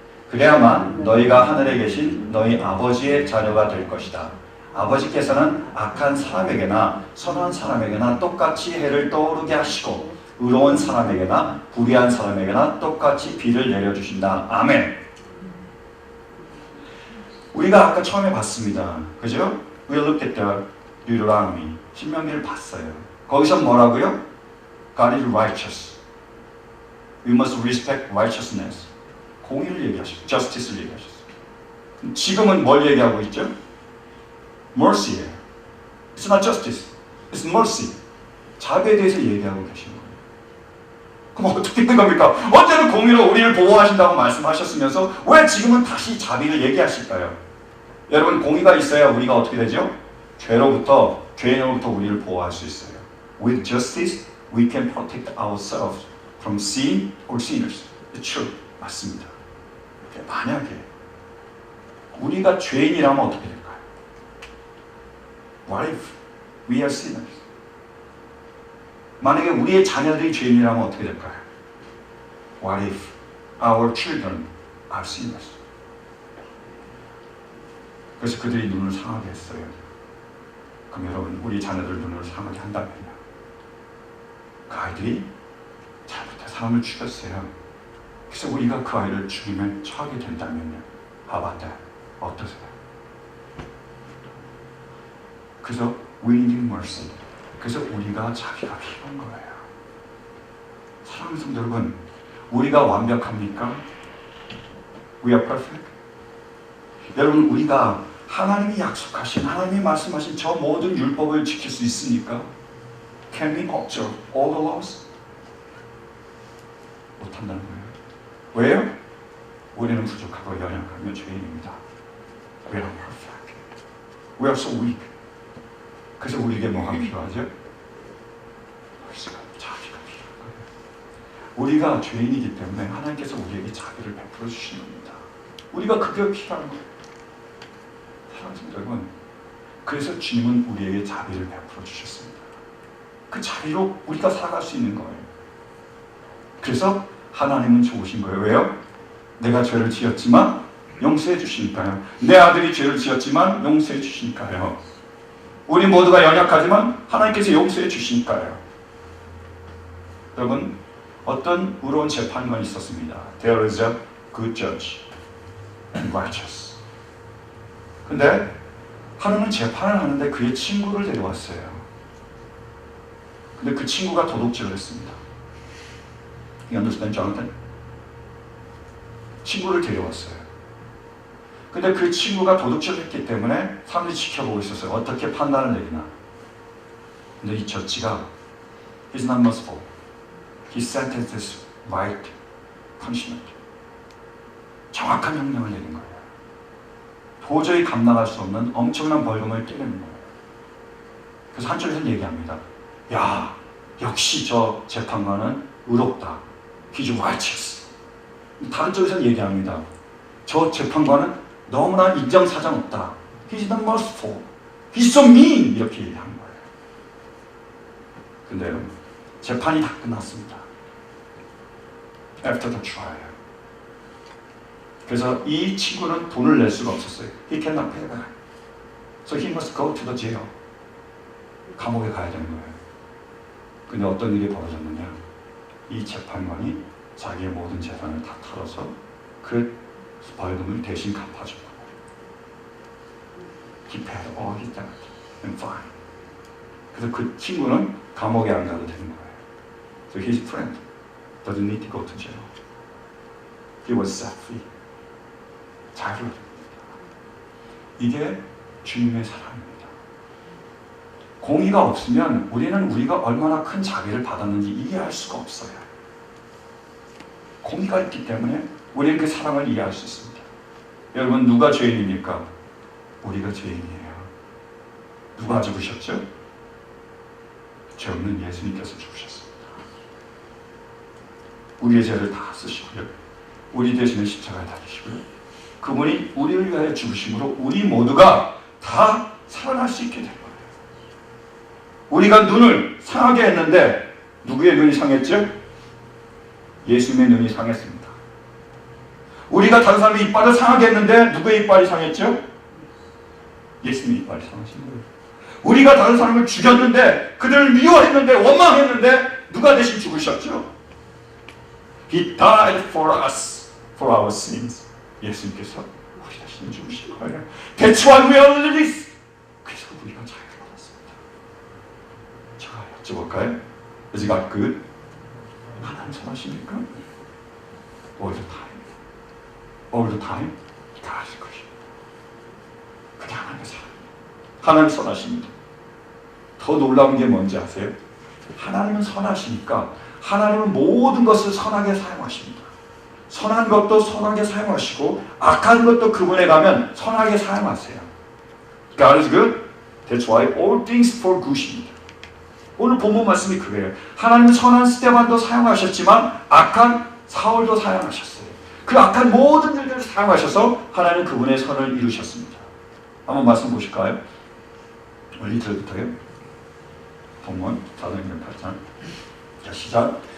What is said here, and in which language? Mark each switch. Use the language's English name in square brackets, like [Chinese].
[Korean] 그래야만 너희가 하늘에 계신 너희 아버지의 자녀가 될 것이다. 아버지께서는 악한 사람에게나 선한 사람에게나 똑같이 해를 떠오르게 하시고 의로운 사람에게나 불의한 사람에게나 똑같이 비를 내려주신다. 아멘. 우리가 아까 처음에 봤습니다. 그죠? [English] We looked at the Deuteronomy. [Korean] 신명기를 봤어요. 거기서 뭐라고요? [English] God is righteous. We must respect righteousness. [Korean] 공의를 얘기하셨어요. justice를 얘기하셨어요. 지금은 뭘 얘기하고 있죠? [English] mercy예요. It's not justice. It's mercy. [Korean] 자비에 대해서 얘기하고 계시는 거예요. 그럼 어떻게 된 겁니까? 언제는 공의로 우리를 보호하신다고 말씀하셨으면서 왜 지금은 다시 자비를 얘기하실까요? 여러분, 공의가 있어야 우리가 어떻게 되죠? 죄인으로부터 우리를 보호할 수 있어요. [English] With justice, we can protect ourselves from sin or sinners. It's true. [Korean] 맞습니다. 만약에 우리가 죄인이라면 어떻게 될까요? [English] What if we are sinners? [Korean] 만약에 우리의 자녀들이 죄인이라면 어떻게 될까요? [English] What if our children are sinners? [Korean] 그래서 그들이 눈을 상하게 했어요. 그럼 여러분, 우리 자녀들 눈을 상하게 한다면요, 그 아이들이 잘못해 사람을 죽였어요. 그래서 우리가 그 아이를 죽임에 처하게 된다면요, 아바다 어떠세요? 그래서 [English] we need mercy. [Korean] 그래서 우리가 자비가 필요한 거예요. 사랑하는 성도 여러분, 우리가 완벽합니까? [English] We are perfect? [Korean] 여러분, 우리가 하나님이 약속하신, 하나님이 말씀하신 저 모든 율법을 지킬 수 있습니까? [English] Can we observe all the laws? [Korean] 못한다는 거예요. 왜요? 우리는 부족하고 연약하며 죄인입니다. [English] We are perfect. We are so weak. [Korean] 그래서 우리에게 뭐가 필요하죠? 자비가 필요한 거예요. 우리가 죄인이기 때문에 하나님께서 우리에게 자비를 베풀어 주시는 겁니다. 우리가 그게 필요한 거예요. 사랑하는 여러분, 그래서 주님은 우리에게 자비를 베풀어 주셨습니다. 그 자비로 우리가 살아갈 수 있는 거예요. 그래서 하나님은 좋으신 거예요. 왜요? 내가 죄를 지었지만 용서해 주시니까요. 내 아들이 죄를 지었지만 용서해 주시니까요. 우리 모두가 연약하지만 하나님께서 용서해 주시니까요. 여러분, 어떤 의로운 재판관이 있었습니다. [English] There is a good judge and righteous. [Korean] 근데 하루는 재판을 하는데 그의 친구를 데려왔어요. 근데 그 친구가 도둑질을 했습니다. [English] You understand, [Korean] Jonathan? 친구를 데려왔어요. 근데 그 친구가 도둑질을 했기 때문에 사람들이 지켜보고 있었어요. 어떻게 판단을 내리나. 근데 이 저지가 [English] He's not merciful. He sentences right punishment. [Korean] 정확한 명령을 내린 거예요. 도저히 감당할 수 없는 엄청난 벌금을 때리는 거예요. 그래서 한쪽에서는 얘기합니다. 야, 역시 저 재판관은 의롭다. [English] He's righteous. [Korean] 다른 쪽에서는 얘기합니다. 저 재판관은 너무나 인정사정 없다. [English] He's not merciful. He's so mean. [Korean] 이렇게 얘기한 거예요. 근데 재판이 다 끝났습니다. [English] After the trial. [Korean] 그래서 이 친구는 돈을 낼 수가 없었어요. [English] He cannot pay back. So he must go to the jail. [Korean] 감옥에 가야 되는 거예요. 근데 어떤 일이 벌어졌느냐. 이 재판관이 자기의 모든 재산을 다 털어서 그 벌금을 대신 갚아준 거예요. [English] He paid all his debt and fine. [Korean] 그래서 그 친구는 감옥에 안 가도 되는 거예요. [English] So his friend doesn't need to go to jail. He was set free. [Korean] 자유로워집니다. 이게 주님의 사랑입니다. 공의가 없으면 우리는 우리가 얼마나 큰 자비를 받았는지 이해할 수가 없어요. 공의가 있기 때문에 우리는 그 사랑을 이해할 수 있습니다. 여러분, 누가 죄인입니까? 우리가 죄인이에요. 누가 죽으셨죠? 죄 없는 예수님께서 죽으셨습니다. 우리의 죄를 다 쓰시고요. 우리 대신에 십자가에 달리시고요. 그분이 우리를 위하여 죽으심으로 우리 모두가 다 살아날 수 있게 된 거예요. 우리가 눈을 상하게 했는데 누구의 눈이 상했죠? 예수님의 눈이 상했습니다. 우리가 다른 사람의 이빨을 상하게 했는데 누구의 이빨이 상했죠? 예수님의 이빨이 상하신 거예요. 우리가 다른 사람을 죽였는데, 그들을 미워했는데, 원망했는데 누가 대신 죽으셨죠? [English] He died for us, for our sins. [Korean] 예수님께서 우리 대신 죽으신 거예요. [English] That's why we are released. [Korean] 그래서 우리가 자유를 받았습니다. 제가 여쭤볼까요? [English] Is God good? [Korean] 하나님 선하십니까? [English] All the time. All the time. God is good. [Korean] 그게 하나님의 사랑. 하나님 선하십니다. 더 놀라운 게 뭔지 아세요? 하나님은 선하시니까 하나님은 모든 것을 선하게 사용하십니다. 선한 것도 선하게 사용하시고 악한 것도 그분에 가면 선하게 사용하세요. [English] God is good. That's why all things for good입니다. [Korean] 오늘 본문 말씀이 그거예요. 하나님은 선한 스데반도 사용하셨지만 악한 사울도 사용하셨어요. 그 악한 모든 일들을 사용하셔서 하나님은 그분의 선을 이루셨습니다. 한번 말씀 보실까요? 1절부터요. 본문 사도행전 8장. 자, 시작.